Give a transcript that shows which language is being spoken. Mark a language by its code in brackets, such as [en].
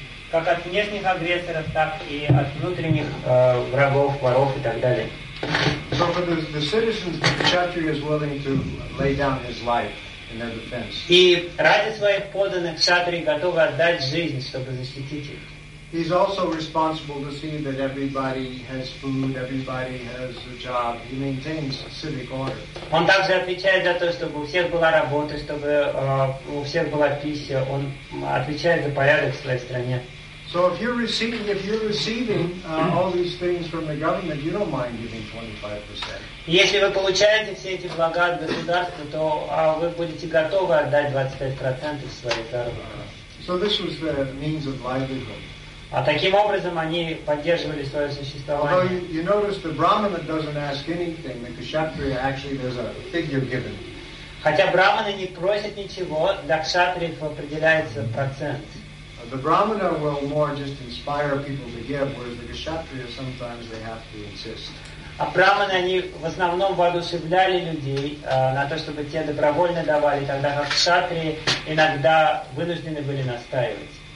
[ru] как от внешних агрессоров, так и от внутренних врагов, воров и так далее. [en] So for the citizens, Kshatriya is willing to lay down his life in their defense. [ru] И ради своих подданных Кшатрия готов отдать жизнь, чтобы защитить их. [en] He's also responsible to see that everybody has food, everybody has a job. He maintains civic order. [ru] Он также отвечает за то, чтобы у всех была работа, чтобы у всех была пища. Он отвечает за порядок в своей стране. [en] So if you're receiving all these things from the government, you don't mind giving 25%. [ru] Если вы получаете все эти блага от государства, то вы будете готовы отдать 25% своих заработков. [en] So this was the means of livelihood. [ru] А таким образом они поддерживали свое существование. [en] Although you notice the Brahmana doesn't ask anything, the Kshatriya actually there's a figure given. [ru] Хотя Брахманы не просят ничего, для Кшатриев определяется процент. [en] The Brahmana will more just inspire people to give, whereas the Kshatriya sometimes they have to insist. [ru] А Брахманы, они в основном воодушевляли людей на то, чтобы те добровольно давали, тогда как Кшатрии иногда вынуждены были настаивать.